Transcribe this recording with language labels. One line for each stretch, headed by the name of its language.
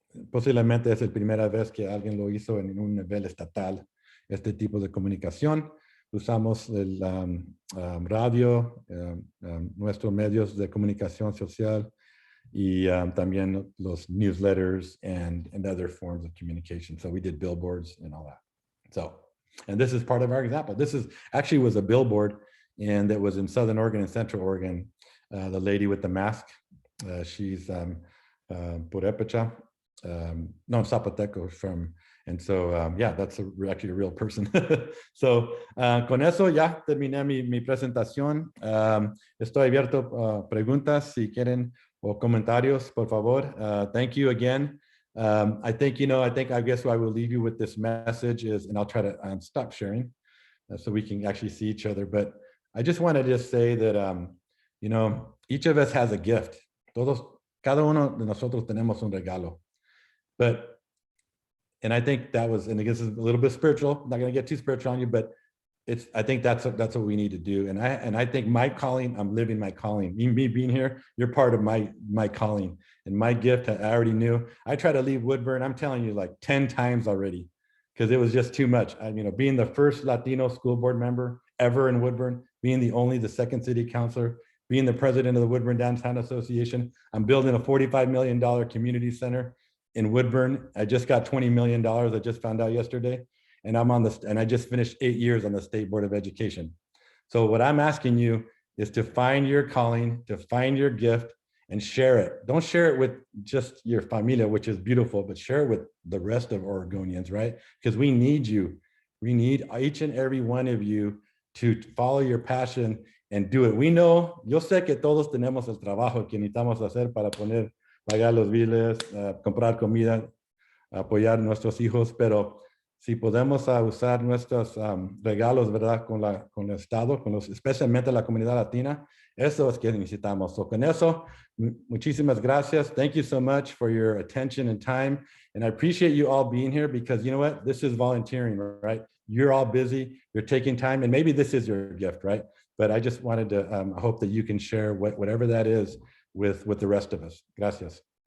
Spanish: Posiblemente es la primera vez que alguien lo hizo en un nivel estatal, este tipo de comunicación. Usamos el radio, nuestros medios de comunicación social, y también los newsletters and other forms of communication.
English: So we did billboards and all that. So, and this is part of our example. This is actually was a billboard, and that was in Southern Oregon and Central Oregon. The lady with the mask, she's Purépecha, no, Zapoteco from, and so yeah, that's actually a real person.
Spanish: So con eso ya terminé mi presentación. Estoy abierto a preguntas si quieren o comentarios, por favor.
English: Thank you again. I think, I guess I will leave you with this message is, and I'll try to stop sharing so we can actually see each other. But I just want to just say that, each of us has a gift.
Spanish: Cada uno de nosotros tenemos un regalo.
English: But, and I think that was, and I guess it's a little bit spiritual, I'm not going to get too spiritual on you, but I think that's what we need to do. And I think my calling, I'm living my calling. Me being here, you're part of my calling. And my gift, I already knew. I tried to leave Woodburn, I'm telling you, like 10 times already, because it was just too much. Being the first Latino school board member ever in Woodburn, being the second city councilor, being the president of the Woodburn Downtown Association. I'm building a $45 million community center in Woodburn. I just got $20 million, I just found out yesterday. And I just finished 8 years on the State Board of Education. So what I'm asking you is to find your calling, to find your gift and share it. Don't share it with just your familia, which is beautiful, but share it with the rest of Oregonians, right? Because we need you. We need each and every one of you to follow your passion and do it.
Spanish: We know, yo sé que todos tenemos el trabajo que necesitamos hacer para pagar los biles, comprar comida, apoyar a nuestros hijos, pero si podemos usar nuestros regalos, ¿verdad? Con el Estado, especialmente la comunidad latina, eso es que necesitamos. So con eso, muchísimas gracias.
English: Thank you so much for your attention and time. And I appreciate you all being here because you know what? This is volunteering, right? You're all busy, you're taking time, and maybe this is your gift, right? But I just wanted to hope that you can share whatever that is with the rest of us.
Spanish: Gracias.